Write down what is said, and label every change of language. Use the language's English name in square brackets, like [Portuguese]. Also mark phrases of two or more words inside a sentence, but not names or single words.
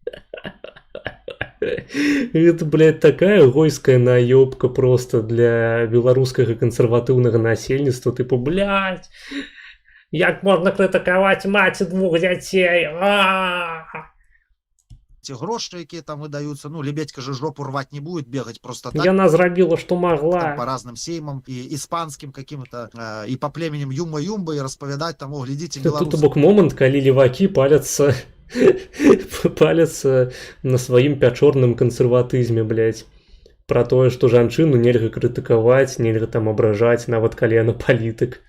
[Russian] Это, блядь, такая гойская наёбка просто [Belarusian] для беларускага кансерватыўнага насельніцтва, тыпу, блядь, як можна крытыкаваць маці 2 дзяцей? Ці грошы, якія там выдаюцца, [Russian] ну, Лебедька же жопу рваць не будет, бегать просто так. [Belarusian] Яна зрабіла, што магла. [Russian] По разным сеймам, [Belarusian] і іспанскім каким-то, і по племенем Юмба-Юмба, і распавядаць там, о, глядзіце, беларусы. Тут бок момант, калі левакі паляцца на сваім пячорным кансерватызме, блядь, пра тое, што жанчыну нельга крытыкаваць, нельга там абражаць, нават калі яна палітык.